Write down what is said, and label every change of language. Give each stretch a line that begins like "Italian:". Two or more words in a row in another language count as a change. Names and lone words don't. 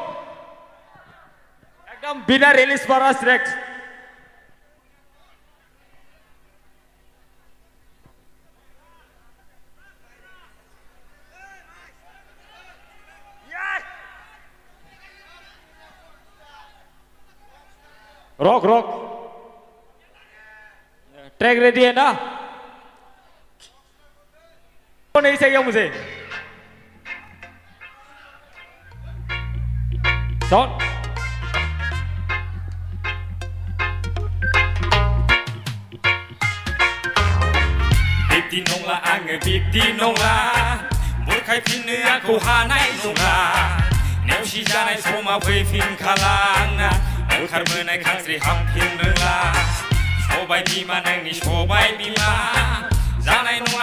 Hindi: एकदम बिना रिलीज पर डायरेक्ट
English: rock rock track ready
Hindi: है ना तो नहीं चाहिए मुझे साउंड
Bodo: बिब्दि नंला आङो बिब्दि नंला बुरखायफिननो आंखौ हानाय नंला नेवसि जानाय समा फैफिनखाला ओंखारबोनाय खानस्रि हाबफिन रोंला सबाय बिमा नोंनि सबाय बिमा जानाय नङा